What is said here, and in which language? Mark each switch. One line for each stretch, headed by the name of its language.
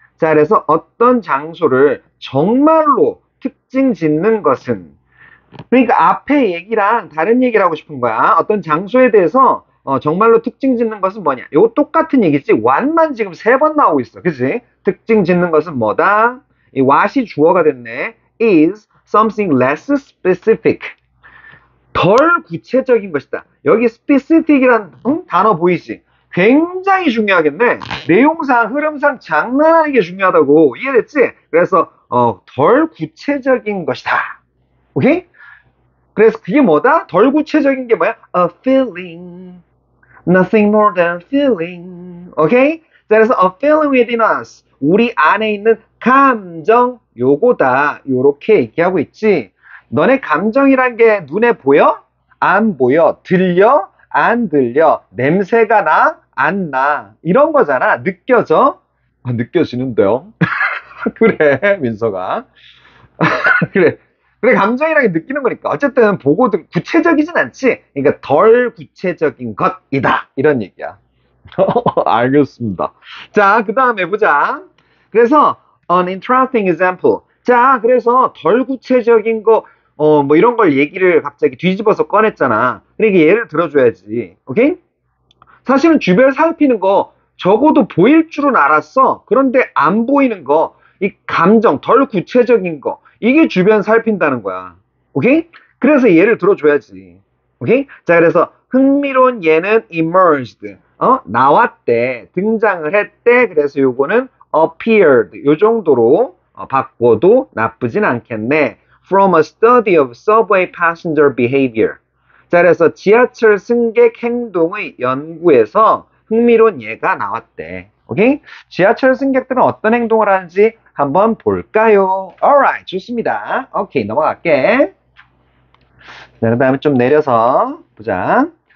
Korean: 자, 그래서 어떤 장소를 정말로 특징 짓는 것은 그러니까 앞에 얘기랑 다른 얘기를 하고 싶은 거야. 어떤 장소에 대해서 정말로 특징 짓는 것은 뭐냐? 이거 똑같은 얘기지. what만 지금 3번 나오고 있어. 그치? 특징 짓는 것은 뭐다? 이 what이 주어가 됐네.
English: is something less specific.
Korean: 덜 구체적인 것이다. 여기 specific이란 단어 보이지? 굉장히 중요하겠네. 내용상, 흐름상 장난 아니게 중요하다고. 이해됐지? 그래서 덜 구체적인 것이다. 오케이? 그래서 그게 뭐다? 덜 구체적인 게 뭐야?
English: A feeling. Nothing more than feeling.
Korean: 오케이?
English: 자, 그래서 a feeling within us.
Korean: 우리 안에 있는 감정, 요거다. 요렇게 얘기하고 있지. 너네 감정이란 게 눈에 보여? 안 보여. 들려? 안 들려. 냄새가 나? 안 나. 이런 거잖아. 느껴져? 아, 느껴지는데요? 그래, 민서가. 그래. 그래, 감정이라는 게 느끼는 거니까. 어쨌든 보고도 구체적이진 않지. 그러니까 덜 구체적인 것이다. 이런 얘기야. 알겠습니다. 자, 그 다음에 보자.
English: 그래서, an interesting example.
Korean: 자, 그래서 덜 구체적인 거, 뭐 이런 걸 얘기를 갑자기 뒤집어서 꺼냈잖아. 그러니까 예를 들어줘야지. 오케이? 사실은 주변 살피는 거 적어도 보일 줄은 알았어. 그런데 안 보이는 거, 이 감정, 덜 구체적인 거, 이게 주변 살핀다는 거야. 오케이? 그래서 예를 들어줘야지. 오케이? 자, 그래서 흥미로운 예는 emerged. 나왔대. 등장을 했대. 그래서 요거는 appeared. 요 정도로 바꿔도 나쁘진 않겠네.
English: From a study of subway passenger behavior.
Korean: 자, 그래서 지하철 승객 행동의 연구에서 흥미로운 예가 나왔대. 오케이? 지하철 승객들은 어떤 행동을 하는지 한번 볼까요? Alright, 좋습니다. 오케이, 넘어갈게. 자, 그 다음에 좀 내려서 보자.